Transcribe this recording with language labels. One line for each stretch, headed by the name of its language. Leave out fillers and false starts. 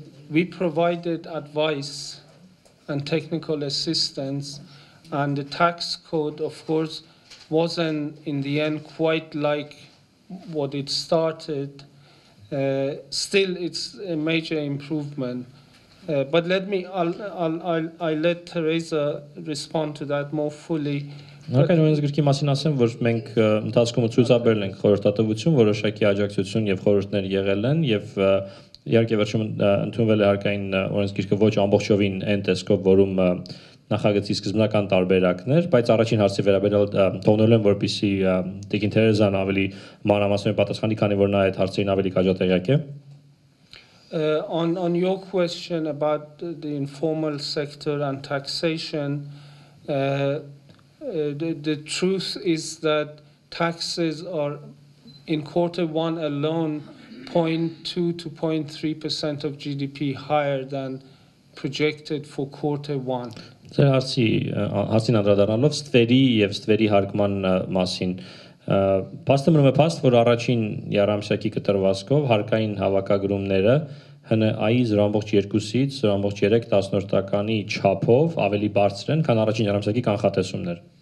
English: We provided advice and technical assistance, and the tax code, of course, wasn't in the end quite like what it started. Still, it's a major improvement. But I'll let Teresa respond to that more fully.
Armenian: Հարկային օրենսգրքի մասին ասեմ, որ մենք ընթացքում ցուցաբերել ենք խորհրդատվություն, որոշակի աջակցություն եւ խորհուրդներ եղել են եւ Իհարկե վերջում ընդունվել է հարկային օրենսգիրքը ոչ ամբողջովին այն տեսքով, որում նախագծի սկզբնական տարբերակներ, բայց առաջին հարցի վերաբերյալ թողնելու եմ, որպեսզի Տիկին Թերեզան ավելի մանրամասնորեն պատասխանի, քանի որ նա այդ հարցերին ավելի քաջատեղյակ է։
English: On your question about the informal sector and taxation, the truth is that taxes are in Q1 alone 0.2 to 0.3% of GDP higher than projected for Q1.
Armenian: Ձեր հարցին անդրադառնալով ստվերի եւ ստվերի հարկման մասին փաստը մնում է փաստ, որ առաջին երամսյակի կտրվածքով հարկային հավաքագրումները ՀՆԱ-ի 0.2-ից 0.3 չափով ավելի բարձր են, քան առաջին երամսյակի կանխատեսումներ։